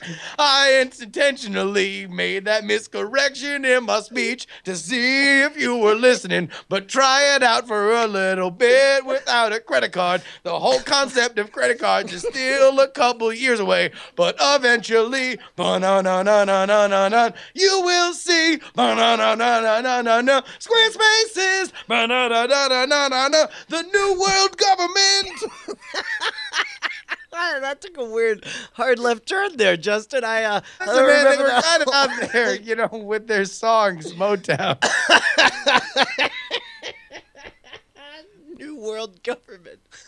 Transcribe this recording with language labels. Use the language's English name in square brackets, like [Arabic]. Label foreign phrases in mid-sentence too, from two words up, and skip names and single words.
[English] I intentionally made that miscorrection in my speech to see if you were listening, but try it out for a little bit without a credit card. The whole concept of credit cards is still a couple years away, but eventually, ba-na-na-na-na-na-na, you will see, ba-na-na-na-na-na-na, Squarespace is, ba-na-na-na-na-na, the new world government. That took a weird hard left turn there, Justin. I Listen, man, they were kind of out there, you know, with their songs, Motown. New world government.